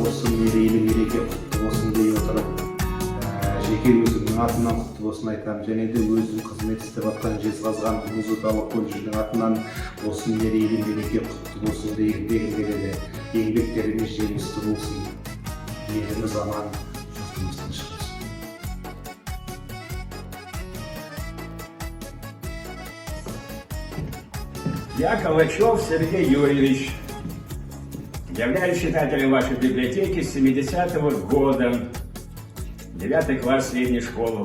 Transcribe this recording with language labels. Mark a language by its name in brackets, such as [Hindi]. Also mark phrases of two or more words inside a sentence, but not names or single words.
[Kazakh] Осы мерейлі мереке құтты болсын дей отырып, жеке өзімнің атынан құтты болсын айтамын, және де өзім қызмет істеп жатқан Жезқазған музыкалық колледжінің атынан осы мерейлі мереке құтты болсын дегім келеді. Еңбектеріңіз жемісті болсын, еліміз аман, жұртымыз тыныш болсын. [Russian] Я Ковачев Сергей Юрьевич, являюсь читателем вашей библиотеки с 70-го года. 9 класс средней школы.